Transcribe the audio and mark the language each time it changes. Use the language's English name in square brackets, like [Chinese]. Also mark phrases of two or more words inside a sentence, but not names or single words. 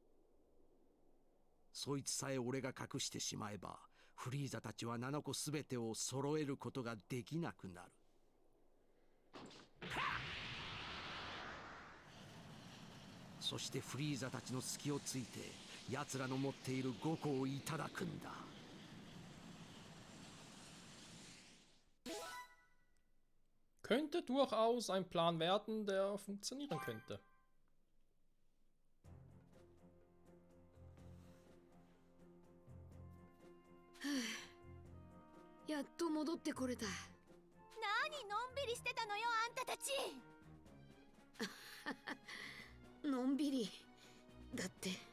[Japanese] そいつさえ俺が隠してしまえば、フリーザたちは7個すべてを揃えることができなくなる。そしてフリーザたちの隙をついて奴らの持っている5個をいただくんだ。 [German] Könnte durchaus ein Plan werden, der funktionieren könnte. [Japanese] やっと戻ってこれた。何のんびりしてたのよ、あんたたち。のんびりだって。